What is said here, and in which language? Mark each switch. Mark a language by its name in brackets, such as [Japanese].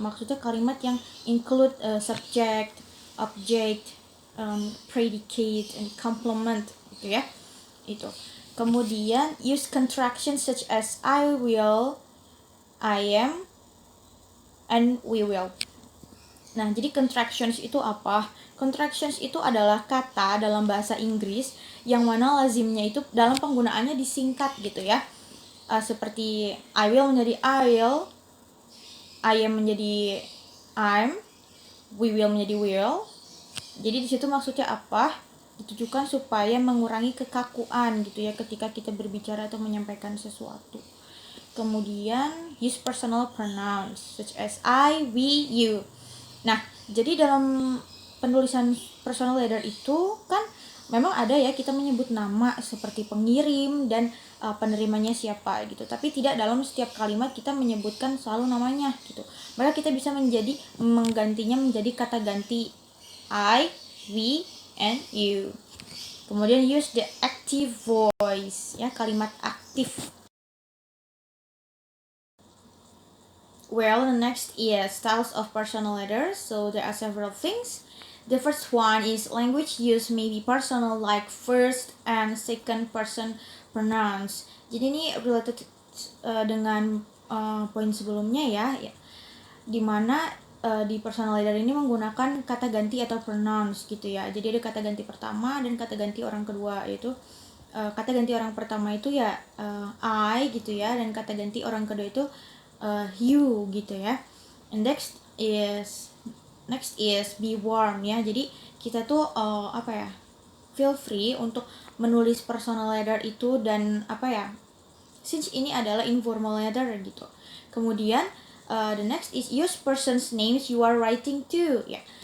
[Indonesian] Maksudnya kalimat yang [English] include subject, object, predicate, and complement [Indonesian] gitu ya. Itu. [English] Kemudian use contractions such as I will, I am, and we will. [Indonesian] Nah, jadi contractions itu apa? Contractions itu adalah kata dalam bahasa Inggris yang mana lazimnya itu dalam penggunaannya disingkat gitu ya. Seperti I will menjadi I will, I am menjadi I'm, we will menjadi will. Jadi di situ maksudnya apa? Ditujukan supaya mengurangi kekakuan gitu ya ketika kita berbicara atau menyampaikan sesuatu. [English] Kemudian use personal pronouns such as I, we, you. [Indonesian] Nah, jadi dalam penulisan personal letter itu kan memang ada ya kita menyebut nama seperti pengirim dan penerimanya siapa gitu. Tapi tidak dalam setiap kalimat kita menyebutkan selalu namanya gitu. Maka kita bisa menggantinya menjadi kata ganti [English] I, we, and you. [Indonesian] Kemudian [English] use the active voice [Indonesian] ya, kalimat aktif. [English] Well, the next is styles of personal letters. So there are several things. The first one is language use may be personal, like first and second person pronouns. [Indonesian] Jadi ini related dengan poin sebelumnya ya, dimana di personal letter ini menggunakan kata ganti atau pronouns gitu ya. Jadi ada kata ganti pertama dan kata ganti orang kedua, yaitu kata ganti orang pertama itu ya I gitu ya, dan kata ganti orang kedua itu you gitu ya. [English] And next is be warm ya. [Indonesian] Jadi kita tuh [English] feel free [Indonesian] untuk menulis personal letter itu, dan since ini adalah informal letter gitu. [English] Kemudian the next is use person's names you are writing to ya.